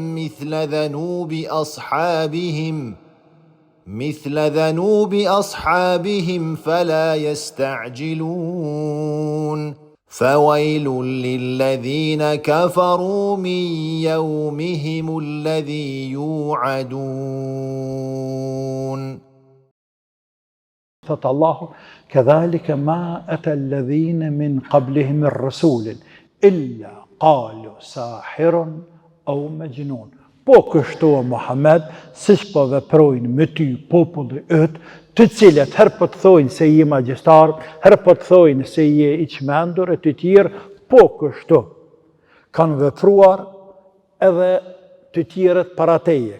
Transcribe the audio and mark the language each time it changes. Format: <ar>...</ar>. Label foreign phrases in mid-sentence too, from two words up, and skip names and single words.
<ar>مثل ذنوب أصحابهم فلا يستعجلون فويل للذين كفروا من يومهم الذي يوعدون. الله كذلك ما أتى الذين من قبلهم من رسول إلا قالوا ساحر أو مجنون.</ar> <sq>Po kështu o Muhammed, siç po veprojnë me ty populli yt, të cilët herë po të thojnë se je magjistar, herë po të thojnë se je i çmendur e të tjerë, po kështu kanë vepruar edhe të tjerët para teje.</sq>